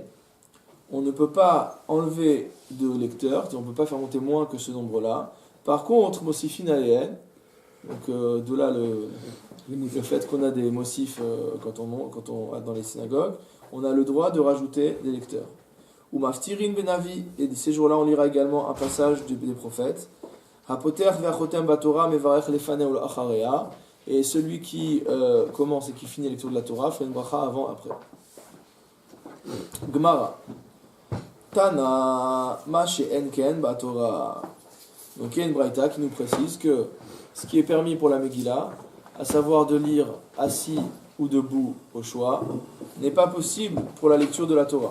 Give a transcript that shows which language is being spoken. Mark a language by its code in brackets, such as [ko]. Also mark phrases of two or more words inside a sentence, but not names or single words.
[fr] On ne peut pas enlever de lecteur, on ne peut pas faire monter moins que ce nombre-là. Par contre, [he] מוסיפין עליהן, [fr] donc de là le fait qu'on a des motifs quand on dans les synagogues, on a le droit de rajouter des lecteurs. Ou [he] מפטירין בנביא, [fr] et ces jours-là on lira également un passage des prophètes. [he] הפותח והחותם בתורה מברך לפניה ולאחריה, [fr] et celui qui commence et qui finit la lecture de la Torah fait une bracha avant après. Gemara. [he] תנא מה שאין כן בתורה. [fr] Donc il y a une braïta qui nous précise que ce qui est permis pour la Megillah, à savoir de lire assis ou debout au choix, n'est pas possible pour la lecture de la Torah.